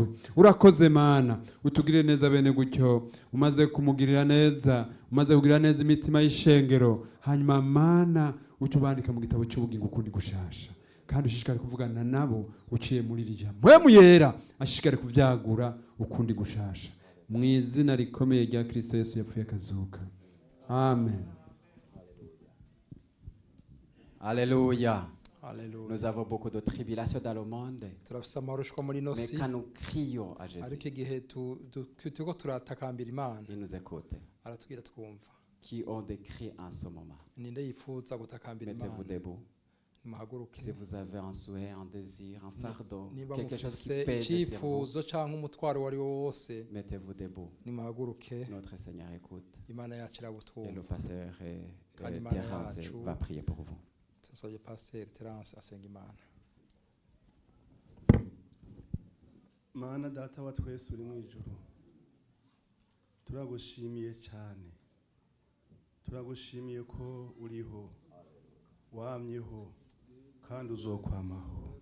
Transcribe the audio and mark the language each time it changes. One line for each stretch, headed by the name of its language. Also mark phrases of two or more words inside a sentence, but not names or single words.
Rundi: Urakoze Mana, utugirire neza bene gutyo, umaze kumugirira neza, umaze kugirira neza imitima y'ishengero, hanyuma Mana utubandika mu gitabo cy'ubugingo ukundi gushasha, kandi ushishikare kuvugana nabo uciye muri iri jambo. Mpwemu yera ashishikare kuvyagura ukundi gushasha, mu izina rikomeye rya Kristo Yesu yapfuye akazuka, amen.
French: Alléluia.
Rundi: Haleluya.
French: Nous avons beaucoup de tribulations dans le monde,
Rundi: turafise amarushwa muri ino
French: mais si, quand nous crions à Jésus,
Rundi: ariko igihe turiko turatakambira Imana
French: il nous écoute.
Rundi: aratubwira twumva.
French: Qui ont des cris en ce moment?
Rundi: Ninde yifuza gutakambira Imana?
French: Mettez-vous debout.
Rundi: Muhaguruke.
French: Si vous avez un souhait, un désir, un fardeau,
Rundi: Niba
French: quelque chose qui
Rundi: mufise
French: pèse sur vous,
Rundi: icyifuzo cyangwa umutwaro wari wo wose,
French: mettez-vous debout.
Rundi: nimuhaguruke.
French: Notre Seigneur écoute.
Rundi: Imana yacu
French: Et le
Rundi: irabutwumva.
French: pasteur
Rundi: Kandi Imana
French: Terence
Rundi: yacu
French: va prier pour vous.
Rundi: turasabye Pasteur Terence asenga Imana. Mana data wa twese uri mu ijuru, turagushimiye cyane, turagushimiye ko uriho, wamyeho kandi uzokwamaho.